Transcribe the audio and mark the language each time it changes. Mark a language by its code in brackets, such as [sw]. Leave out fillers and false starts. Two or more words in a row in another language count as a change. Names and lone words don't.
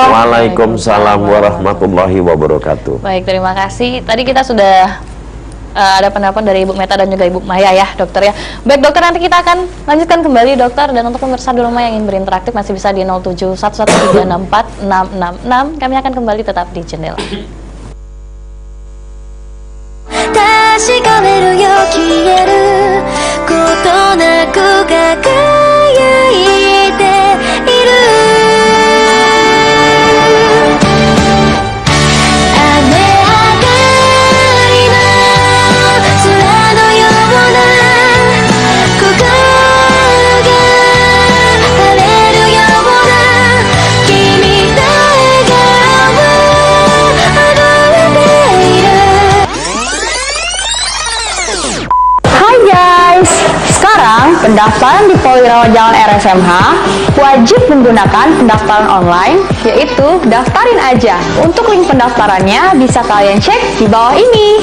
[ar] وعليكم السلام ورحمة الله وبركاته. [id] Baik, terima kasih. Tadi kita sudah ada pendapat dari Ibu Meta dan juga Ibu Maya ya dokter ya. Baik dokter, nanti kita akan lanjutkan kembali dokter, dan untuk pemirsa di rumah yang ingin berinteraktif masih bisa di 0711364666. Kami akan kembali tetap di Jendela. [ja] 確かめるよ消えることなく輝いている雨上がりの空のような心が晴れるような君の笑顔あふれている。 [id] Hai guys, sekarang pendaftaran di Polirawat Jalan RSMH wajib menggunakan pendaftaran online, yaitu daftarin aja. Untuk link pendaftarannya bisa kalian cek di bawah ini.